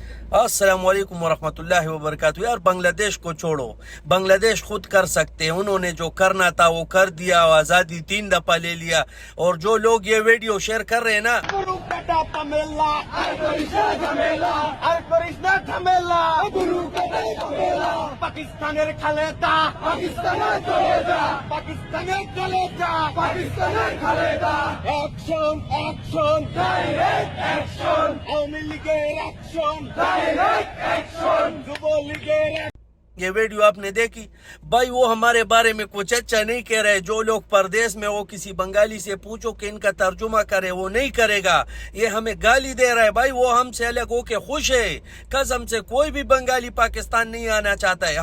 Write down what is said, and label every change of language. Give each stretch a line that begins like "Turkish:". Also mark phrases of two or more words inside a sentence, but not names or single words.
Arabic: السلام علیکم ورحمۃ اللہ وبرکاتہ۔
Urdu: یار بنگلہ دیش کو چھوڑو، بنگلہ دیش خود کر سکتے ہیں، انہوں نے جو کرنا تھا وہ کر دیا، آزادی 3 دفعہ لے لیا۔ اور جو لوگ یہ
English: video share
Urdu: کر رہے ہیں نا،
Bangla: পাকিস্তানের খালেদা, পাকিস্তানের খালেদা, পাকিস্তানের খালেদা,
English: action action direct action,
Bangla: আওয়ামী লীগের
English: action direct action,
Bangla: যুবলীগের
Urdu: یہ ویڈیو آپ نے دیکھی؟ بھائی وہ ہمارے بارے میں کچھ اچھا نہیں کہہ رہے۔ جو لوگ پردیس میں وہ کسی بنگالی سے پوچھو کہ ان کا ترجمہ کرے، وہ نہیں کرے گا، یہ ہمیں گالی دے رہا ہے۔ بھائی وہ ہم سے الگ ہو کے خوش ہے، قسم سے کوئی بھی بنگالی پاکستان نہیں آنا چاہتا ہے۔